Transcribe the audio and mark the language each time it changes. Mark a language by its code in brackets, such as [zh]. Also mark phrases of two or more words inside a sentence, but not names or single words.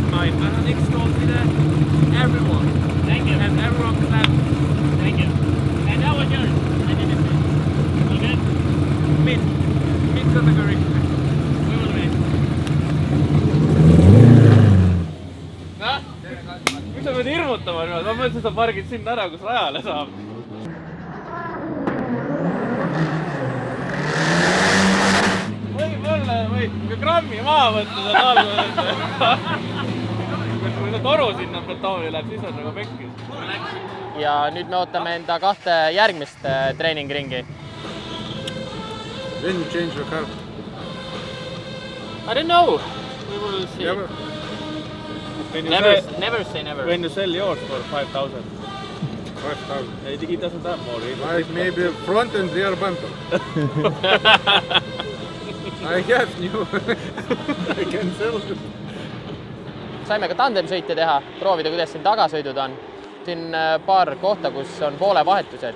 [en] great. I had extraordinary. Everyone. Thank you. And everyone clapped. Thank you. And that was yours. I did it. All good? Mid category. We will win. [et] Miks sa pead hirmutama niimoodi? Ma mõtlesin, et sa pargid sinna ära, kus rajale saab. Võib-olla võid grammi maha võtta seda talve. Kui see toru sinna platooni läheb, siis on nagu pekkis. Ja nüüd me ootame enda 2 järgmist treeningringi. [en] When you change your car? I don't know. We will see. Never. Never say never. When you sell yours for 5,000. 5,000. He doesn't have more. Like maybe front and rear bumper. I have new. I can sell it. [et] Saime ka tandemsõite teha, proovida, kuidas siin tagasõidud on. Siin paar kohta, kus on poole vahetused.